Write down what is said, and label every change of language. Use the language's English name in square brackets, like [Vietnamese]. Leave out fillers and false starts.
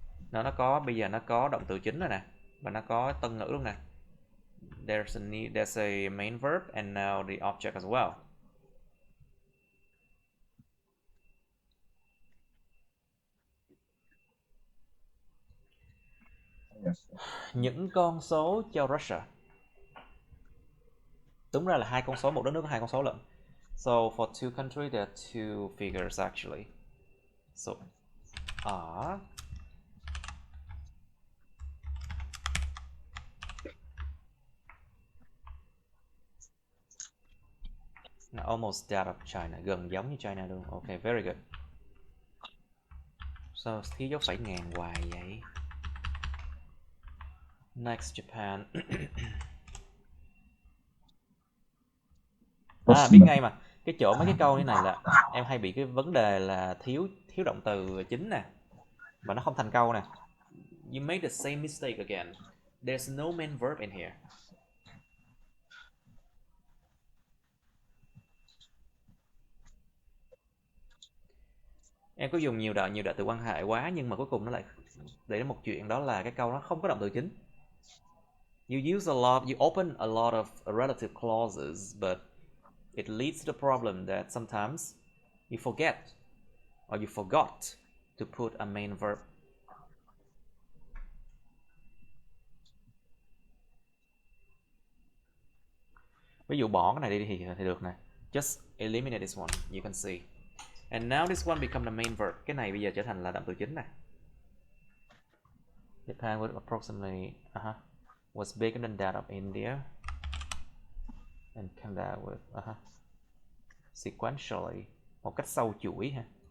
[Vietnamese] Nó có, bây giờ nó có động từ chính rồi nè, và nó có tân ngữ luôn nè. [English] There's a main verb and now the object as well. [Vietnamese] Những con số cho Russia. Đúng ra là hai con số, một đất nước có hai con số lận. [English] So for two countries there are two figures actually. So are almost that of China, [Vietnamese] gần giống như China luôn. [English] Okay, very good. [Vietnamese] So thiếu dấu phẩy ngàn hoài vậy. [English] Next, Japan. [Vietnamese] Biết ngay mà. Cái chỗ mấy cái câu như này là em hay bị cái vấn đề là thiếu động từ chính nè, và nó không thành câu nè. [English] You made the same mistake again. There's no main verb in here. [Vietnamese] Em có dùng nhiều đại từ quan hệ quá, nhưng mà cuối cùng nó lại để một chuyện, đó là cái câu nó không có động từ chính. [English] You use a lot, you open a lot of relative clauses, but it leads to the problem that sometimes you forget or you forgot to put a main verb. [Vietnamese] Ví dụ bỏ cái này đi thì được nè. [English] Just eliminate this one, you can see. And now this one become the main verb. [Vietnamese] Cái này bây giờ trở thành là động từ chính nè. [English] Japan was approximately was bigger than that of India. And Canada with sequentially, [Vietnamese] một cách sâu chuỗi ha.